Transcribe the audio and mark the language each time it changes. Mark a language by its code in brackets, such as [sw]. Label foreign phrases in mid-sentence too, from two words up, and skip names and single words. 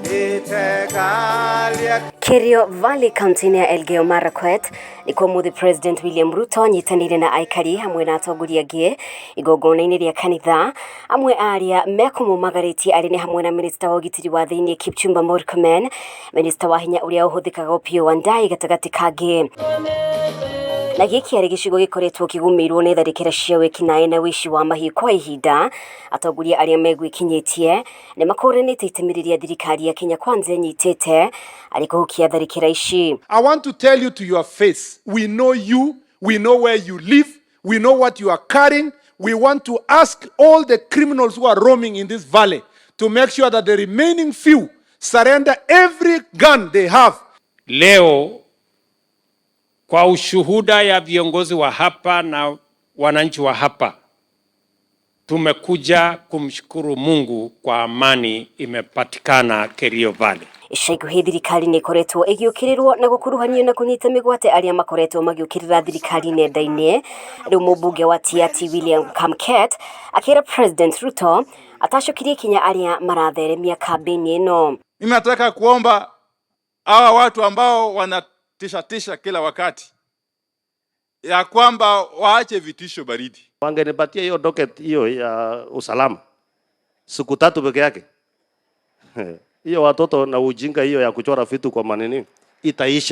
[ki] Kerio Valley County ya Elgeyo Marakwet nikuo muthi President William Ruto nyitanire na aikari hamwe na atongoria angĩ igongona-inĩ rĩa kanitha amwe aria mekumumagaritie arĩ hamwe na Minister wa ũgitĩri wa thĩinĩ Kipchumba Murkomen, Minister wa hinya ũrĩa ũhũthĩkaga Opiyo Wandayi gatagatĩ kangĩ. Na gĩkĩ arĩ gĩcigo gĩkoretwo kĩgũmĩirwo nĩ tharĩkĩra cia wĩkinaĩ na wĩici wa mahiũ kwa ihinda. Atongoria arĩa megwĩkinyĩtie nĩ makũranĩte itemirĩria thirikari ya Kenya Kwanza nyitĩte arĩ kũhukia tharĩkĩra ici. [en] I want to tell you to your face, we know you, we know where you live, we know what you are carrying. We want to ask all the criminals who are roaming in this valley to make sure that the remaining few surrender every gun they have. [sw] Leo kwa ushuhuda ya viongozi wa hapa na wananchi wa hapa, tumekuja kumshukuru Mungu kwa amani imepatikana Kerio Valley. [ki] Icaigu thirikari nĩ ikoretwo ĩgĩũkĩrĩrwo na gũkuruhanio na kũnyita mĩgwate arĩa makoretwo magĩũkĩrĩra thirikari nenda-inĩ. Rĩu mũmbunge wa Athiriti William Kamket akĩra President Ruto atacokirie kinya arĩa maratheremia kambeni ĩno. [sw] Mimi nataka kuomba hawa watu ambao wanatisha kila wakati ya kwamba waache vitisho baridi. Wangenipatia hiyo docket hiyo ya usalama siku 3 peke yake. Hiyo watoto na ujinga hiyo ya kuchora vitu kwa maneno itaisha.